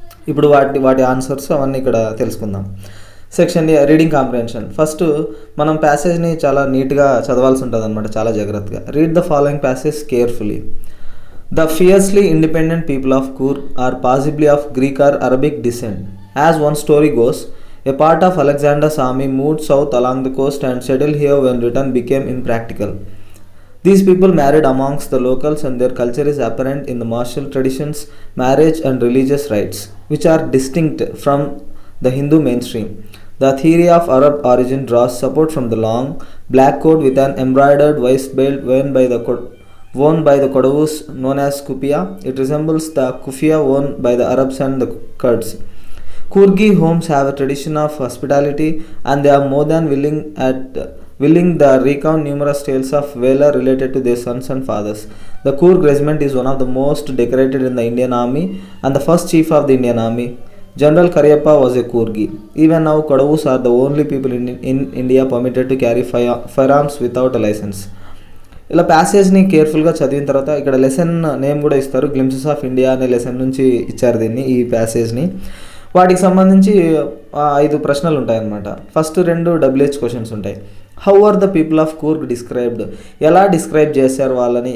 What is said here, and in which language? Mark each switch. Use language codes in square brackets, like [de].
[te] ఇప్పుడు వాటి ఆన్సర్స్ అవన్నీ ఇక్కడ తెలుసుకుందాం. సెక్షన్ ఏ రీడింగ్ కాంప్రహెన్షన్. ఫస్ట్ మనం ప్యాసేజ్ని చాలా నీట్గా చదవాల్సి ఉంటుంది అనమాట, చాలా జాగ్రత్తగా. [en] Read the following passage carefully. The fiercely independent people of Coorg are possibly of Greek or Arabic descent. As one story goes, a part of Alexander's army moved south along the coast and settled here when return became impractical. These people married amongst the locals and their culture is apparent in the martial traditions, marriage and religious rites, which are distinct from the Hindu mainstream. The theory of Arab origin draws support from the long, black coat with an embroidered waist belt worn by the Kodavus known as kupia. It resembles the kufia worn by the Arabs and the Kurds. Kurgi homes have a tradition of hospitality and they are more than willing to recount numerous tales of valor related to their sons and fathers. The Kurg regiment is one of the most decorated in the Indian army and the first chief of the Indian army, General Karyappa, was a Kurgi. Even now, Kodavus are the only people in India permitted to carry firearms without a license. [te] ఇలా ప్యాసేజ్ని కేర్ఫుల్గా చదివిన తర్వాత ఇక్కడ lesson name కూడా ఇస్తారు. Glimpses of India అనే lesson నుంచి ఇచ్చారు దీన్ని, ఈ ప్యాసేజ్ని. వాటికి సంబంధించి 5 ప్రశ్నలు ఉంటాయన్నమాట. ఫస్ట్ 2 WH క్వశ్చన్స్ ఉంటాయి. [en] How are the people of Coorg described? [te] ఎలా డిస్క్రైబ్ చేశారు వాళ్ళని?